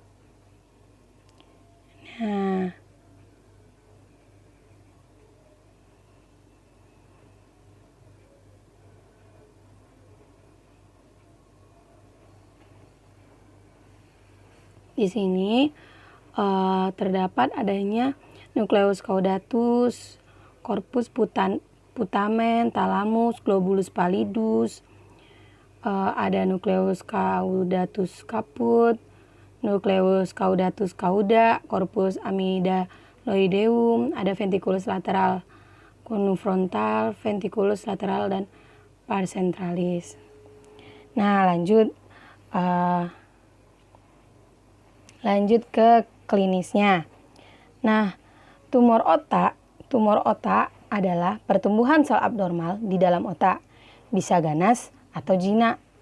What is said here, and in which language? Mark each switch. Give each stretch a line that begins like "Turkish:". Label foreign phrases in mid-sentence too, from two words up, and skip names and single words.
Indonesian: Nah, di sini terdapat adanya
Latin: nucleus caudatus, corpus putamen, thalamus, globulus pallidus, ada nucleus caudatus caput, nucleus caudatus cauda, corpus amygdaloideum, ada ventriculus lateral konfrontal, ventriculus lateral, dan pars centralis.
Indonesian: Nah, lanjut ke klinisnya. Nah, tumor otak adalah pertumbuhan sel abnormal di dalam otak, bisa ganas atau jinak.